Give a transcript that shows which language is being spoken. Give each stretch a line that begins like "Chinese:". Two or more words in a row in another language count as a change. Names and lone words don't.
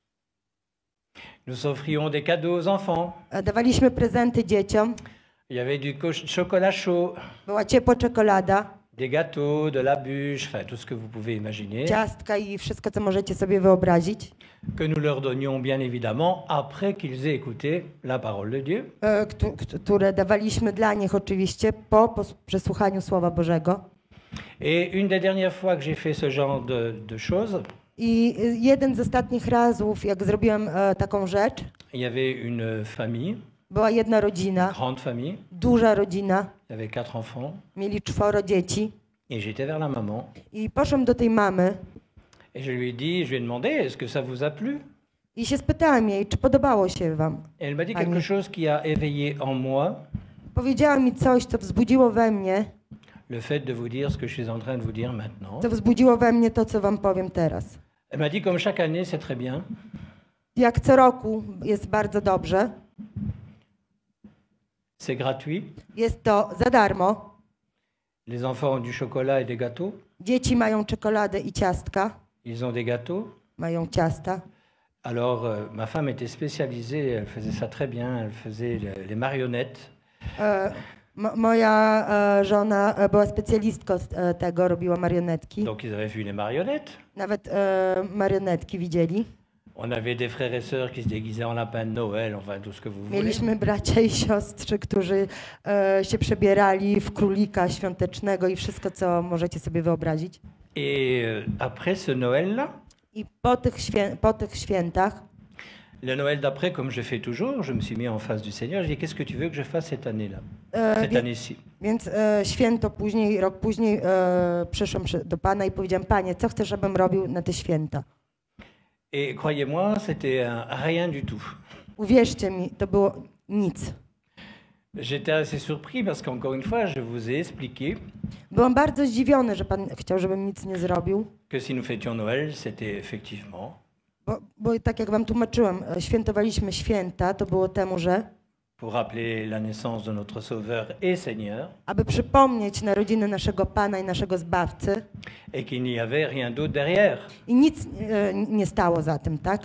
French: nous offrions des cadeaux aux enfants.
Polish: Dawaliśmy prezenty dzieciom.
French: Il y avait du chocolat chaud,
Polish: Była ciepła czekolada,
French: des gâteaux, de la bûche, enfin tout ce que vous pouvez imaginer,
Polish: ciastka i wszystko, co możecie sobie wyobrazić,
French: que nous leur donnions bien évidemment après qu'ils aient écouté la parole de Dieu.
Polish: które dawaliśmy dla nich oczywiście po przesłuchaniu Słowa Bożego.
French: Et une des dernières fois que j'ai fait ce genre de choses,
Polish: I jeden z ostatnich razów, jak zrobiłem taką rzecz,
French: il y avait une famille,
Polish: była jedna rodzina,
French: grande famille,
Polish: duża rodzina,
French: il y avait 4 enfants,
Polish: mieli 4 dzieci.
French: et j'étais vers la maman,
Polish: I poszłam do tej mamy
French: et je lui ai demandé, est-ce que ça vous a plu?
Polish: i się spytałam jej, czy podobało się wam.
French: Et elle m'a dit
Polish: Pani.
French: quelque chose qui a éveillé en moi
Polish: Powiedziała mi coś, co wzbudziło we mnie
French: le fait de vous dire ce que je suis en train de vous dire maintenant.
Polish: co wzbudziło we mnie to, co wam powiem teraz.
French: Elle m'a dit comme chaque année, c'est très bien.
Polish: Jak co roku jest bardzo dobrze.
French: C'est gratuit.
Polish: Jest to za darmo.
French: Les enfants ont du chocolat et des gâteaux.
Polish: Dzieci mają czekoladę i ciastka.
French: Ils ont des gâteaux.
Polish: Mają ciasta.
French: Alors, ma femme était spécialisée, elle faisait ça très bien, elle faisait les marionnettes.
Polish: Moja żona była specjalistką tego, robiła marionetki.
French: Donc, ils avaient vu les marionnettes.
Polish: Nawet marionetki widzieli.
French: On avait des frères et sœurs qui se déguisaient en lapin de Noël, enfin tout ce que vous voulez.
Polish: Mieliśmy bracia i siostry, którzy się przebierali w królika świątecznego i wszystko, co możecie sobie wyobrazić.
French: Et après ce Noël-là,
Polish: I po tych świętach,
French: le Noël d'après, comme je fais toujours, je me suis mis en face du Seigneur, je dis qu'est-ce que tu veux que je fasse cette année-là, cette année-ci.
Polish: Więc święto później, rok później przyszłam do Pana i powiedziałam: Panie, co chcesz, żebym robił na te święta?
French: Et croyez-moi, c'était rien du tout.
Polish: Uwierzcie mi, to było nic.
French: J'étais assez surpris parce qu'encore une fois, je vous ai expliqué
Polish: Byłam bardzo zdziwiony, że Pan chciał, żebym nic nie zrobił.
French: que si nous fêtions Noël, c'était effectivement
Polish: Bo tak jak wam tłumaczyłem, świętowaliśmy święta, to było temu, że
French: pour rappeler la naissance de notre Sauveur et Seigneur,
Polish: aby przypomnieć narodziny naszego Pana i naszego Zbawcy.
French: et qu'il n'y avait rien d'autre derrière.
Polish: I nic nie stało za tym, tak?